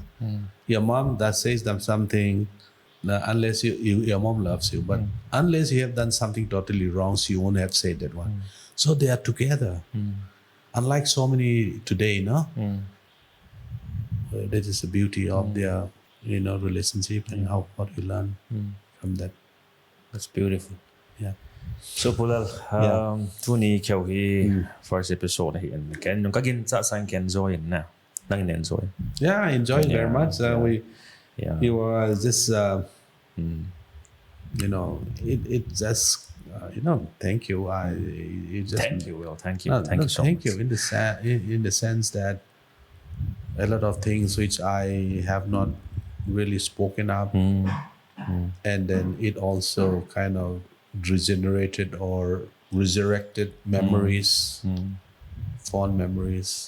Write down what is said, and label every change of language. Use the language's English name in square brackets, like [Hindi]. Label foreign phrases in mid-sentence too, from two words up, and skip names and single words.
[English] Your mom that says them something, unless your mom loves you, but unless you have done something totally wrong, she won't have said that one. So they are together. Unlike so many today, no? That is the beauty of their relationship and how what you learn from that. That's beautiful. Yeah. [Thado Chin] So Pulal, tu ni kêu hi [English] first episode [Thado Chin] hi and ken nung kagin sa sang ken enjoy na. Nang enjoy. [English] Yeah, I enjoyed very much. It was just it just thank you. Thank you, Will. Thank you. No, Thank you so much. thank you in the sense that a lot of things which I have not really spoken up, and then it also kind of regenerated or resurrected memories, fond memories.